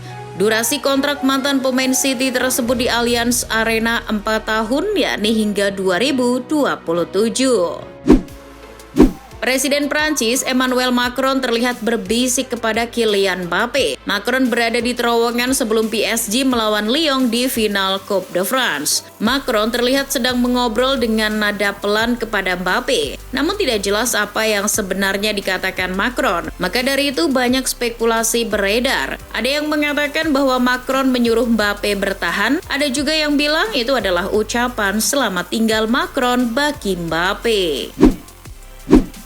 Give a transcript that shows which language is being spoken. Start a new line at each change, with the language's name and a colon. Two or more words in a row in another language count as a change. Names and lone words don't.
Indonesian: Durasi kontrak mantan pemain City tersebut di Allianz Arena 4 tahun, yakni hingga 2027. Presiden Prancis Emmanuel Macron terlihat berbisik kepada Kylian Mbappe. Macron berada di terowongan sebelum PSG melawan Lyon di final Coupe de France. Macron terlihat sedang mengobrol dengan nada pelan kepada Mbappe. Namun tidak jelas apa yang sebenarnya dikatakan Macron. Maka dari itu banyak spekulasi beredar. Ada yang mengatakan bahwa Macron menyuruh Mbappe bertahan. Ada juga yang bilang itu adalah ucapan selamat tinggal Macron bagi Mbappe.